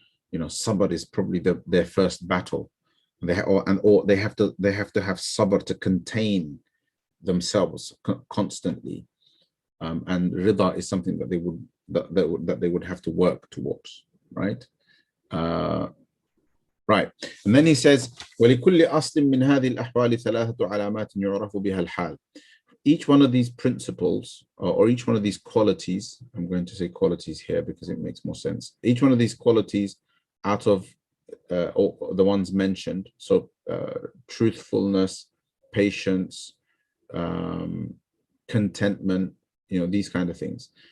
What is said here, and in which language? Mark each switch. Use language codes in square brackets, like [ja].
[en] You know, sabr is probably their first battle. They have to have sabr to contain themselves constantly, and rida is something that they would have to work towards, right? Right, and then he says, [ar] وَلِكُلِّ أَصْلٍ مِّنْ هَذِهِ الْأَحْوَالِ ثَلَاثَةُ عَلَامَاتٍ يُعْرَفُ بِهَا الْحَالِ. [en] Each one of these principles, or each one of these qualities, I'm going to say qualities here because it makes more sense. Each one of these qualities out of the ones mentioned, so truthfulness, patience, contentment, you know, these kind of things.